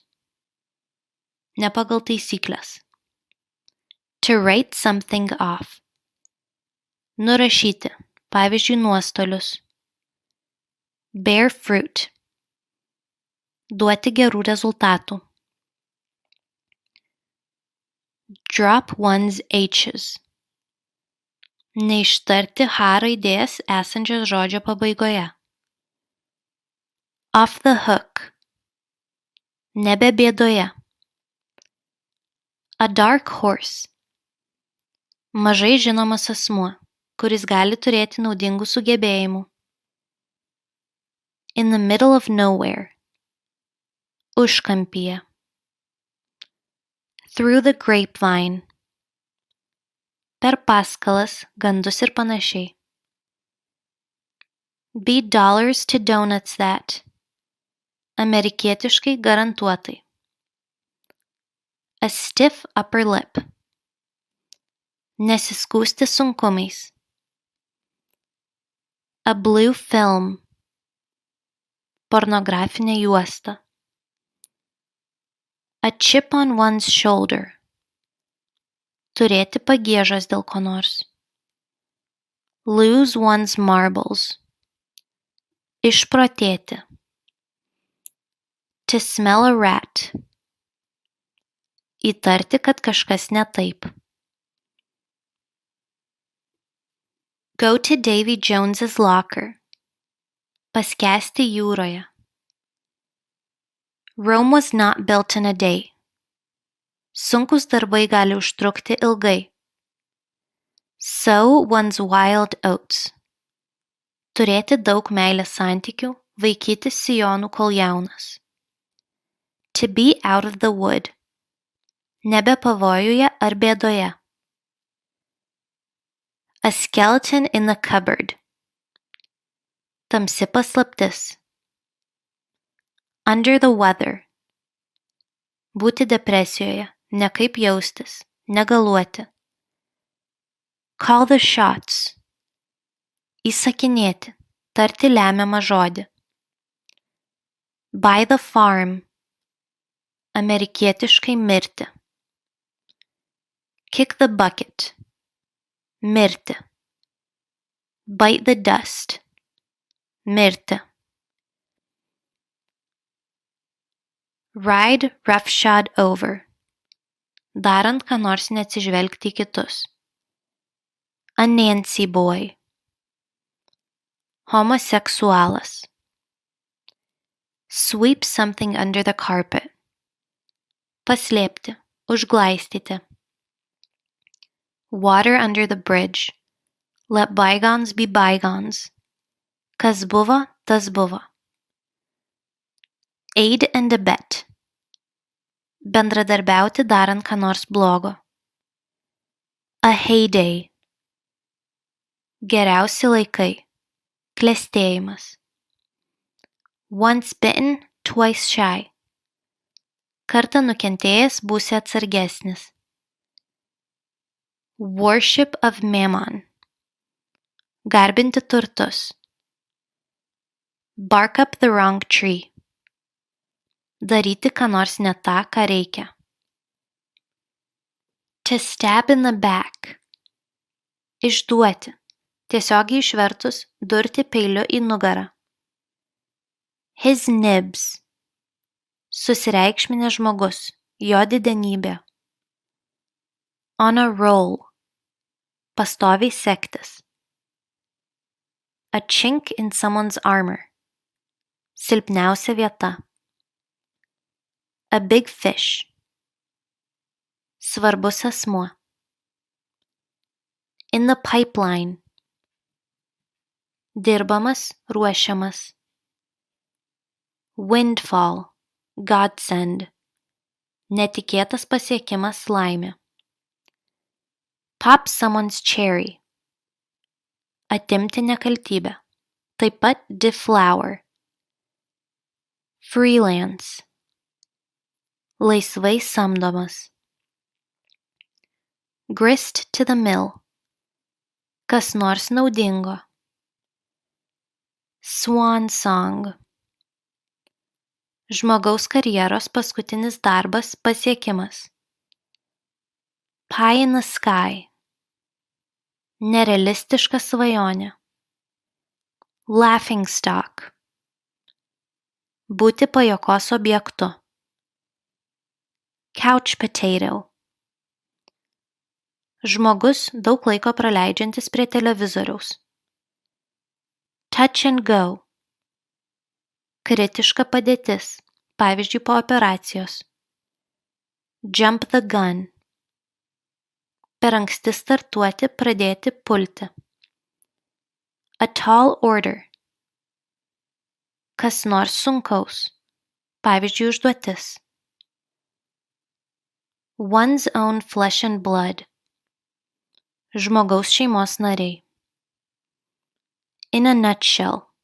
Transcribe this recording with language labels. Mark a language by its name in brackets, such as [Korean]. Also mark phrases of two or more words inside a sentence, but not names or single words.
[Lithuanian] Ne pagal taisyklės. [English] To write something off. [Lithuanian] Nurašyti, pavyzdžiui, nuostolius. [English] Bear fruit. [Lithuanian] Duoti gerų rezultatų. [English] Drop one's H's. [Lithuanian] Neištarti H raidės esančios žodžio pabaigoje. [English] Off the hook. [Lithuanian] Nebe bėdoje. [English] A dark horse. [Lithuanian] Mažai žinomas asmuo, kuris gali turėti naudingų sugebėjimų. [English] In the middle of nowhere. Užkampyje. Through the grapevine. [Lithuanian] Per paskalas, gandus ir panašiai. [English] Beat dollars to donuts that. [Lithuanian] Amerikietiškai garantuotai. [English] A stiff upper lip. [Lithuanian] Nesiskųsti sunkumais. [English] A blue film. [Lithuanian] Pornografinė juosta. [English] A chip on one's shoulder. [Lithuanian] Turėti pagiežos dėl ko nors. [English] Lose one's marbles. Išprotėti. To smell a rat. [Lithuanian] Įtarti, kad kažkas ne taip. [English] Go to Davy Jones's locker. [Lithuanian] Paskęsti jūroje. [English] Rome was not built in a day. [Lithuanian] Sunkus darbai gali užtrukti ilgai. [English] Sow one's wild oats. [Lithuanian] Turėti daug meilės santykių, vaikyti sijonų kol jaunas. [English] To be out of the wood. [Lithuanian] Nebe pavojuje ar bėdoje. [English] A skeleton in the cupboard. [Lithuanian] Tamsi paslaptis. [English] Under the weather. [Lithuanian] Būti depresijoje, nekaip jaustis, negaluoti. [English] Call the shots. [Lithuanian] Įsakinėti, tarti lemiamą žodį. [English] By the farm. [Lithuanian] Amerikietiškai mirti. [English] Kick the bucket. Mirti. Bite the dust. Mirti. Ride roughshod over. [Lithuanian] Darant ką nors neatsižvelgti į kitus. [English] A Nancy boy. Homoseksualas. Sweep something under the carpet. [Lithuanian] Paslėpti, užglaistyti. [English] Water under the bridge. Let bygones be bygones. [Lithuanian] Kas buvo, tas buvo. [English] Aid and abet. [Lithuanian] Bendradarbiauti darant ką nors blogo. [English] A heyday. [Lithuanian] Geriausi laikai. Klestėjimas. [English] Once bitten, twice shy. [Lithuanian] Kartą nukentėjęs būsi atsargesnis. [English] Worship of Mammon. [Lithuanian] Garbinti turtus. [English] Bark up the wrong tree. [Lithuanian] Daryti ką nors ne tą, ką reikia. [English] To stab in the back. [Lithuanian] Išduoti. Tiesiogiai išvertus durti peiliu į nugarą. [English] His nibs. [Lithuanian] Susireikšminęs žmogus, jo didenybė. [English] On a roll. [Lithuanian] Pastoviai sektis. [English] A chink in someone's armor. [Lithuanian] Silpniausia vieta. [English] A big fish. [Lithuanian] Svarbus asmuo. [English] In the pipeline. [Lithuanian] Dirbamas, ruošiamas. [English] Windfall. Godsend. [Lithuanian] Netikėtas pasiekimas, laimė. [English] Pop someone's cherry. [Lithuanian] Atimti nekaltybę. Taip pat deflower. Freelance. Laisvai samdomas. [English] Grist to the mill. [Lithuanian] Kas nors naudingo. [English] Swan song. [Lithuanian] Žmogaus karjeros paskutinis darbas, pasiekimas. [English] Pie in the sky. [Lithuanian] Nerealistiška svajonė. [English] Laughing stock. [Lithuanian] Būti pajuokos objektu. [English] Couch potato. [Lithuanian] Žmogus daug laiko praleidžiantis prie televizoriaus. [English] Touch and go. [Lithuanian] Kritiška padėtis, pavyzdžiui po operacijos. [English] Jump the gun. [Lithuanian] Per anksti startuoti, pradėti pulti. [English] A tall order. [Lithuanian] Kas nors sunkaus, pavyzdžiui užduotis. [English] One's own flesh and blood. [Lithuanian] Žmogaus šeimos nariai. [English] In a nutshell.